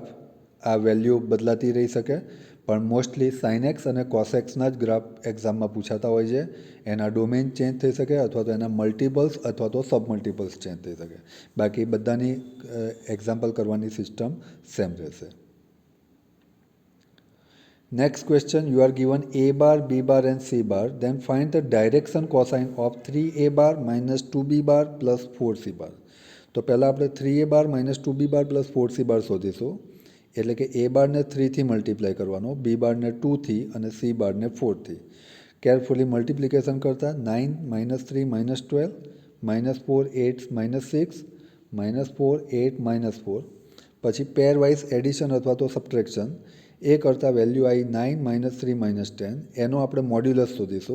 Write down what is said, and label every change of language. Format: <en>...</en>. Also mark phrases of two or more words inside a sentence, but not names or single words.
<gu>આ વેલ્યુ બદલાતી રહી શકે, પણ</gu> <en>mostly sine x</en> <gu>અને કોસેક્સના જ ગ્રાફ એક્ઝામમાં પૂછાતા હોય છે. એના</gu> <en>domain change</en> <gu>થઈ શકે અથવા તો એના મલ્ટિપલ્સ અથવા તો</gu> <en>sub multiples change</en> <gu>થઈ શકે. બાકી બધાની એક્ઝામ્પલ કરવાની</gu> <en>system same</en> <gu>રહેશે.</gu> <en>Next question, you are given a bar, b bar and c bar. Then find the direction cosine of 3a bar minus 2b bar plus 4c bar.</en> <gu>તો પહેલાં આપણે</gu> <en>3a bar minus 2b bar plus 4c bar</en> <gu>શોધીશું. એટલે કે a બારને 3થી મલ્ટીપ્લાય કરવાનો, b બારને 2થી અને c બારને 4થી.</gu> <en>carefully multiplication</en> <gu>કરતા 9 -3 -12, -4 8 -6, -4 8 -4. પછી</gu> <en>pair wise addition</en> <gu>અથવા તો સબટ્રેક્શન. એ કરતાં વેલ્યુ આવી 9 -3 -10, એનો આપણે મોડ્યુલસ શોધીશું.</gu>